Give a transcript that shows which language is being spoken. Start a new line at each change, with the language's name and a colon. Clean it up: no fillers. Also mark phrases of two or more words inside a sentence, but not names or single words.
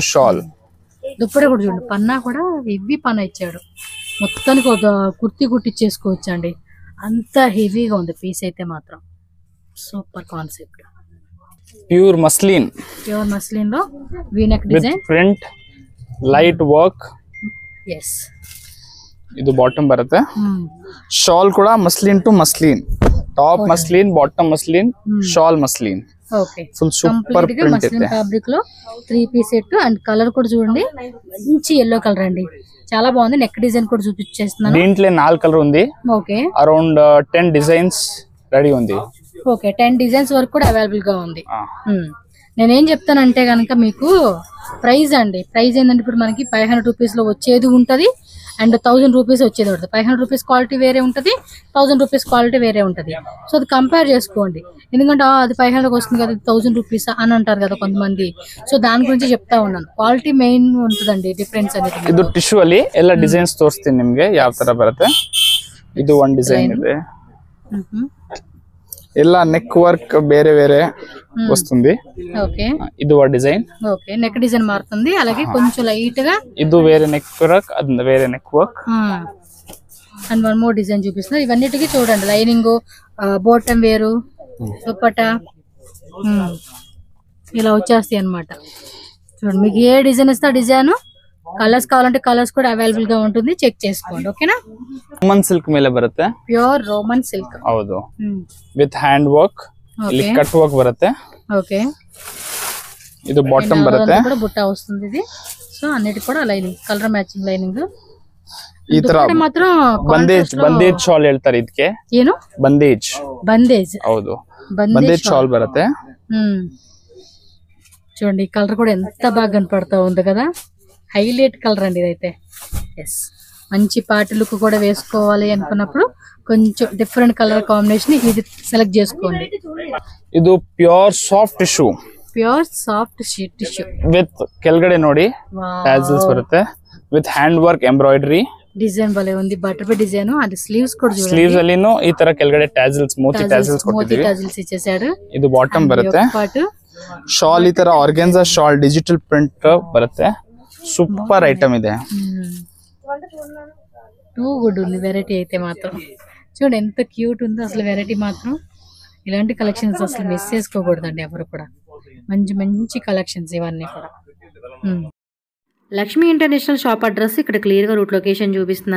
Telugu: షాల్. దుప్పట కూడా చూడండి, పన్నా కూడా హెవీ పన్నా ఇచ్చాడు. మొత్తానికి ఒక కుర్తి కుట్టించేసుకోవచ్చు అండి, అంత హెవీగా ఉంది పీస్ అయితే మాత్రం.
English: Super concept. Pure muslin Low V-neck design, Print, light work.
Kannada: ಎಸ್, ಇದು ಬಾಟಮ್ ಬರುತ್ತೆ.
English: ಶಾಲ್ ಕೂಡ muslin to muslin, top muslin, bottom muslin, shawl muslin.
Telugu: ఓకే,
English: full super print ಇದೆ.
Telugu: ఫ్యాబ్రిక్ లో
English: 3 piece set. and color
Telugu: కూడా చూడండి, మంచి yellow కలర్ అండి, చాలా బాగుంది.
English: neck design
Telugu: కూడా చూపించేస్తున్నాను. దీంట్లో 4 కలర్ ఉంది. ఓకే,
English: around 10 designs ready ఉంది.
Telugu: ఓకే, 10 డిజైన్స్ వరకు కూడా అవైలబుల్ గా ఉంది. నేనేం చెప్తానంటే కనుక మీకు ప్రైస్ అండి, ప్రైస్ ఏంటంటే ఇప్పుడు మనకి 500 రూపీస్ లో వచ్చేది ఉంటది అండ్ 1000 రూపీస్ వచ్చేది ఉంటుంది. 500 రూపీస్ క్వాలిటీ వేరే ఉంటుంది, 1000 రూపీస్ క్వాలిటీ వేరే ఉంటుంది. సో అది కంపేర్ చేసుకోండి. ఎందుకంటే అది 500 వస్తుంది కదా, 1000 రూపీస్ అని అంటారు కదా కొంతమంది. సో దాని గురించి చెప్తా ఉన్నాను.
English: quality main
Telugu: ఉంటుందండి ಡಿಫರೆನ್ಸ್ అనేది.
Kannada: ಇದು ಟಿಶ್ಯೂ ಅಲ್ಲಿ ಎಲ್ಲ ಡಿಸೈನ್ಸ್ ತೋರಿಸ್ತೀನಿ ನಿಮಗೆ ಯಾವ ತರ ಬರುತ್ತೆ. ಇದು ಒಂದು ಡಿಸೈನ್ ಇದೆ, ಎಲ್ಲ
English: neck work
Kannada: ಬೇರೆ ಬೇರೆ వస్తుంది.
Telugu: ఓకే, ఇది ఒక డిజైన్. ఓకే,
English: neck design
Telugu: మారుతుంది. అలాగే కొంచెం లైట్ గా ఇది వేరే
English: neck work,
Telugu: అది వేరే
English: neck work. and 1 more design చూపిస్తున్నా.
Telugu: ఇవన్నిటికీ చూడండి, లైనింగ్, బాటమ్ వేరు, దుపట్టా ఇలా వచ్చేస్తాయి అన్నమాట. చూడండి, మీకు ఏ డిజైన్ ఇస్తే ఆ డిజైన్. కలర్స్ కావాలంటే కలర్స్ కూడా అవైలబుల్ గా ఉంటుంది, చెక్ చేసుకోండి. ఓకేనా.
Kannada: రోమన్ సిల్క్ ಮೇಲೆ ಬರುತ್ತೆ,
English: Pure Roman silk.
Kannada: ಹೌದು,
English: with hand work.
Kannada: ಇಲ್ಲಿ
English: cut work
Kannada: ಬರುತ್ತೆ.
Telugu: ఓకే,
Kannada: ಇದು ಬಾಟಮ್ ಬರುತ್ತೆ,
Telugu: కూడా బుట్ట వస్తుంది ఇది. సో అన్నిటి కూడా లైనింగ్,
English: color matching lining.
Kannada: ಈ ತರ
Telugu: మాత్రం
Kannada: ಬಂದೇಜ್ ಶಾಲ್ ಹೇಳ್ತಾರೆ ಇದಕ್ಕೆ. ಏನು ಬಂದೇಜ್? ಹೌದು, ಬಂದೇಜ್ ಶಾಲ್ ಬರುತ್ತೆ.
Telugu: చూడండి, ఈ కలర్ కూడా ఎంత బాగా కనపడతా ఉంది కదా,
English: highlight color
Telugu: అండి ఇదైతే. ఎస్, మంచి
English: party look
Telugu: కూడా వేసుకోవాలి అనుకున్నప్పుడు కొంచెం
English: different color combination
Telugu: ఇది సెలెక్ట్ చేసుకోండి.
Kannada: ಇದು
English: pure soft tissue,
Kannada: ವಿತ್ ಕೆಳಗಡೆ ನೋಡಿ ಟ್ಯಾಸಲ್ಸ್ ಬರುತ್ತೆ,
English: with hand work embroidery.
Telugu: డిజైన్ భలే ఉంది,
English: butterfly design.
Telugu: అది స్లీవ్స్ కూడా చూడండి,
Kannada: స్లీవ్స్ అಲ್ಲಿనూ ఈ ತರ ಕೆಳಗಡೆ ಟ್ಯಾಸಲ್ಸ್, ಮೋತಿ ಟ್ಯಾಸಲ್ಸ್ ಕೊಟ್ಟಿದ್ದೀವಿ.
Telugu: ట్యాజిల్స్ ఇచ్చేసాడు.
Kannada: ಇದು ಬಾಟಮ್ ಬರುತ್ತೆ. ಶಾಲ್ ಈ ತರ
English: organza shawl, digital print
Kannada: ಬರುತ್ತೆ.
English: super item ಇದೆ. too good
Telugu: ఉంది వెరైటీ అయితే మాత్రం. చూడండి ఎంత క్యూట్ ఉందో అసలు వెరైటీ మాత్రం. ఇలాంటి కలెక్షన్స్ అసలు మిస్ చేసుకోకూడదండి ఎవరు కూడా. మంచి మంచి కలెక్షన్స్ ఇవన్నీ కూడా. లక్ష్మీ ఇంటర్నేషనల్ షాప్ అడ్రస్ ఇక్కడ క్లియర్గా
English: route location
Telugu: చూపిస్తున్నాను.